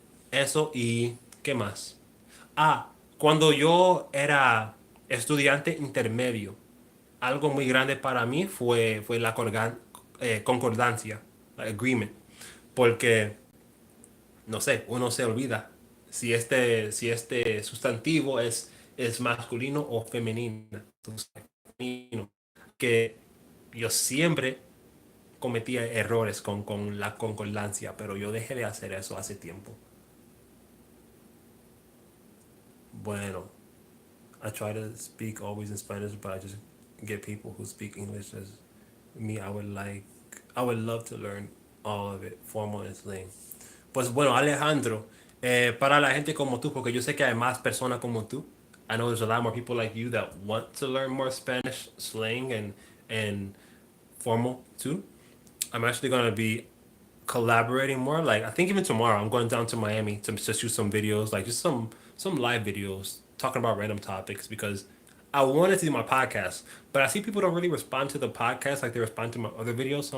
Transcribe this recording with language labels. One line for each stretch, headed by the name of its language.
Spanish: Eso y ¿qué más? Ah, cuando yo era estudiante intermedio, algo muy grande para mí fue la concordancia, agreement, porque no sé, uno se olvida si este sustantivo es masculino o femenino. Que yo siempre cometía errores con la concordancia, pero yo dejé de hacer eso hace tiempo.
English: Bueno, I try to speak always in Spanish, but I just get people who speak English as me. I would love to learn all of it, formal and slang.
Spanish: Pues bueno, Alejandro, para la gente como tú, porque yo sé que hay más personas como tú.
English: I know there's a lot more people like you that want to learn more Spanish slang and formal too. I'm actually going to be collaborating more. Like I think even tomorrow, I'm going down to Miami to shoot some videos, like just some live videos talking about random topics because I wanted to do my podcast, but I see people don't really respond to the podcast like they respond to my other videos.